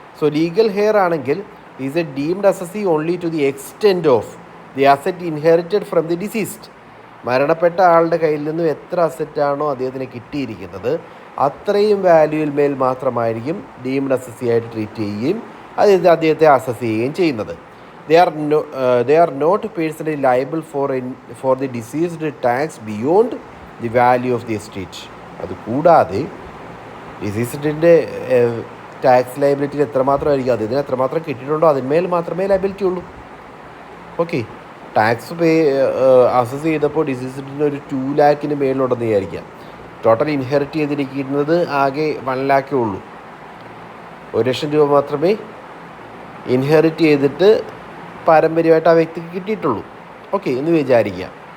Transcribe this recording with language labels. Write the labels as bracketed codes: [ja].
[en] So legal heir ആണെങ്കിൽ is a deemed assessee only to the extent of the asset inherited from the deceased. [ml] മരണപ്പെട്ട ആളുടെ കയ്യിൽ നിന്നും എത്ര അസെറ്റാണോ അദ്ദേഹത്തിന് കിട്ടിയിരിക്കുന്നത് അത്രയും വാല്യൂവിൽ മേൽ മാത്രമായിരിക്കും ഡീംഡ് അസസി ആയിട്ട് ട്രീറ്റ് ചെയ്യുകയും അദ്ദേഹത്തെ അസസ് ചെയ്യുകയും ചെയ്യുന്നത്. [en] They are not personally liable for the deceased tax beyond the value of the estate. [ml] അതുകൂടാതെ ഡിസീസ്ഡിൻ്റെ ടാക്സ് ലയബിലിറ്റി എത്രമാത്രമായിരിക്കും, അതിന് എത്രമാത്രം കിട്ടിയിട്ടുണ്ടോ അതിന്മേൽ മാത്രമേ ലയബിലിറ്റി ഉള്ളൂ. ഓക്കെ, ടാക്സ് അസസ് ചെയ്തപ്പോൾ ഡിസീസ്ഡിന് ഒരു 2 lakhന് മേലുണ്ടെന്ന് വിചാരിക്കാം. ടോട്ടൽ ഇൻഹെറിറ്റ് ചെയ്തിരിക്കുന്നത് ആകെ 1 lakh ഉള്ളൂ. 1 ലക്ഷം രൂപ മാത്രമേ ഇൻഹെറിറ്റ് ചെയ്തിട്ട് പാരമ്പര്യമായിട്ട് ആ വ്യക്തിക്ക് കിട്ടിയിട്ടുള്ളൂ. ഓക്കെ എന്ന് വിചാരിക്കുക.